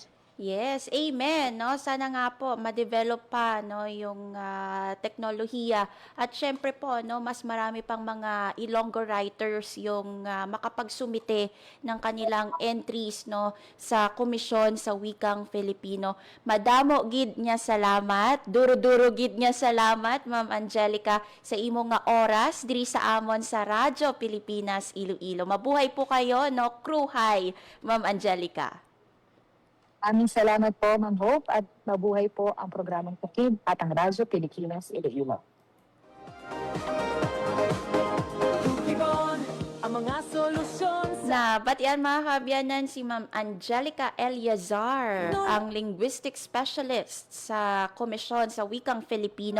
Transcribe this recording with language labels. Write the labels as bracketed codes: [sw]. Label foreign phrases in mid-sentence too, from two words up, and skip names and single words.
[en] Yes, amen, no? [tl] Sana nga po ma-develop pa no yung teknolohiya at syempre po no mas marami pang mga Ilonggo writers yung makapagsumite ng kanilang entries no sa Komisyon sa Wikang Filipino. [hil] Madamo gid niya salamat, duro-duro gid niya salamat Ma'am Angelica sa imo nga oras diri sa amon sa Radyo Pilipinas Iloilo. [tl] Mabuhay po kayo no, crew high Ma'am Angelica. Aming salamat po, Ma'am Hope, at mabuhay po ang programang Tukid at ang Radyo Pilipinas Iloilo. [hil] Tukibon, ang mga solusyon Na batian mga kabiyanan si Ma'am Angelica Eliazar, ang [en] linguistic specialist [hil] sa Komisyon sa Wikang Filipino.